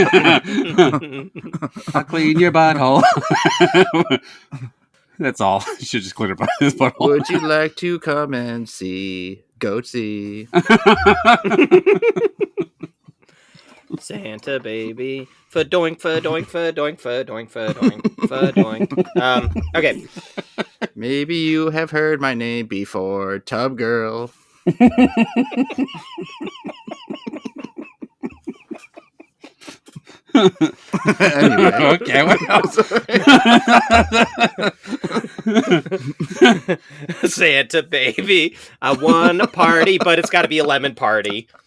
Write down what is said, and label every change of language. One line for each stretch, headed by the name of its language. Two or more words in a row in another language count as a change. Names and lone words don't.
English: I'll clean your butthole. That's all. You should just clean your butthole. Would you like to come and see Goatsy? Santa baby, fa-doink, fa-doink, fa-doink, fa-doink, fa-doink, fa-doink. Okay. Maybe you have heard my name before, Tub Girl. Anyway. Okay, what else? Santa baby, I want a party, but it's got to be a lemon party.